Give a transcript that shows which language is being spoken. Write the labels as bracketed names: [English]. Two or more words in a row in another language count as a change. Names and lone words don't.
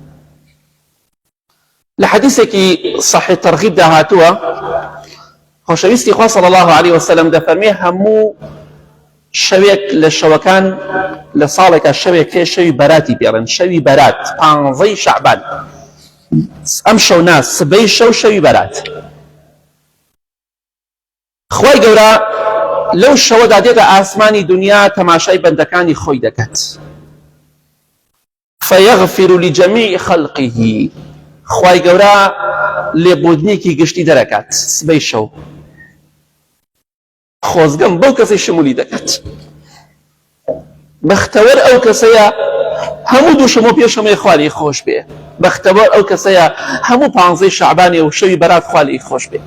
[Central Kurdish] لە حەدیثێکی صحیح تەرغیبدا هاتووە خۆشەویستی خوا [Arabic] صلی الله عليه وسلم [Central Kurdish] دەفەرمێ هەموو شەوێک لە شەوەکان لە ساڵێکە شەوێک هەیە شەوی بەراتی پێڵێن شەوی بەرات 15 شەعبان ئەم شەو ناس سبەی شەو شەوی بەرات. خوای گەورە لەو شەوەدا دێتە ئاسمانی دنیا تەماشای بەندەکانی خۆی دەکات [Arabic] فيغفر لجميع خلقه [Central Kurdish] خوای گەورە لێبوردنێکی گشتی دەرەکات سبەی شەو خۆزگەم بەو کەسەی شمولی دەکات. بەختەوەر ئەو کەسەیە هەموو دووشەمە و پێشەمەی خوا لێی خۆش بێ. بەختەوەر ئەو کەسەیە هەموو 15 شەعبانێ و شەوی بەرات خوا لێی خۆش بێ.